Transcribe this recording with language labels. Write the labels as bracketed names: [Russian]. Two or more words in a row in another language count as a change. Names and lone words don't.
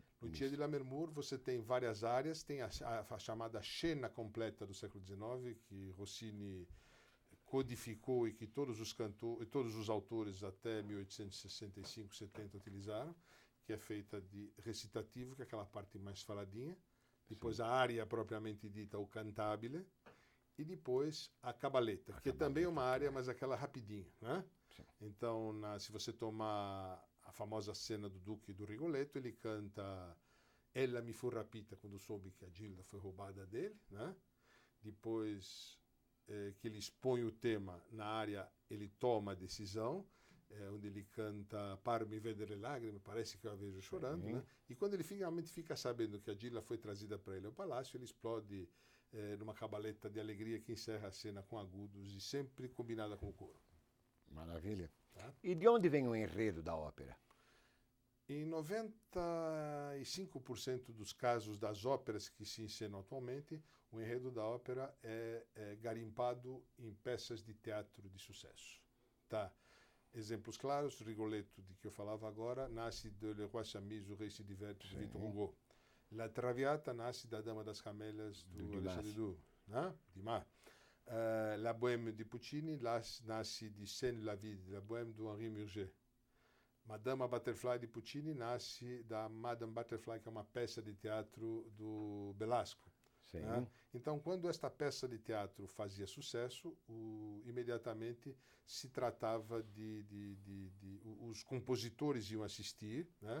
[Portuguese] Lucia di Lammermoor, você tem várias áreas, tem a chamada [Italian] scena completa [Portuguese] do século XIX, que Rossini codificou e que todos os autores até 1865, 70 utilizaram, que é feita de recitativo, que é aquela parte mais faladinha, depois Sim. a área propriamente dita, o cantabile, e depois a cabaleta, que também é uma área, mas aquela rapidinha, né? Sim. Então, se você tomar a famosa cena do Duque do Rigoletto, ele canta [Italian] Ella mi fu rapita, [Portuguese] quando soube que a Gilda foi roubada dele, né? Depois que ele expõe o tema na área, ele toma a decisão, onde ele canta [Italian] Par mi vedere lagrime, [Portuguese] parece que eu a vejo chorando, né? E quando ele finalmente fica sabendo que a Gilda foi trazida para ele ao palácio, ele explode numa cabaleta de alegria que encerra a cena com agudos e sempre combinada com o coro. Maravilha. Tá? E de onde vem o enredo da ópera? Em 95% dos casos das óperas que se encenam atualmente, o enredo da ópera é garimpado em peças de teatro de sucesso. Tá? Exemplos claros, Rigoletto, de que eu falava agora, nasce de Le Roi s'amuse, o Rei se diverte, de Victor Hugo. La Traviata nasce da Dama das Camélias, do Alexandre Dumas. La Bohème de Puccini nasce de Scène la vie de la Bohème, do Henri Murger. Madame Butterfly de Puccini nasce da Madame Butterfly, que é uma peça de teatro do Belasco. Né? Então, quando esta peça de teatro fazia sucesso, imediatamente se tratava os compositores iam assistir, né?